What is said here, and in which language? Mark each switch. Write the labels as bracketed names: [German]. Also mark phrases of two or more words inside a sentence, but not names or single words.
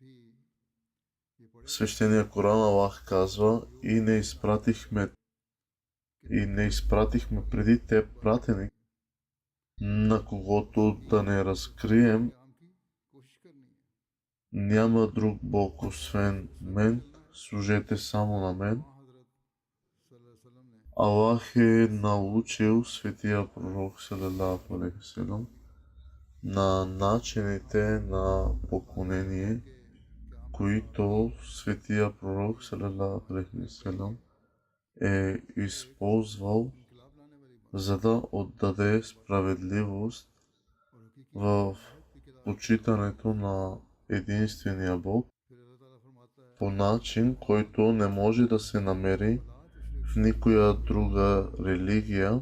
[Bulgarian] В свещения Коран Аллах казва: и не изпратихме преди теб пратеник, на когото да не разкрием няма друг Бог освен мен, служете само на мен. Аллах е научил светия пророк [Arabic] صلى الله عليه وسلم [Bulgarian] на начините на поклонение, които светия пророк [Arabic] صلى الله عليه وسلم [Bulgarian] е използвал, за да отдаде справедливост в почитането на единствения Бог по начин, който не може да се намери в никоя друга религия.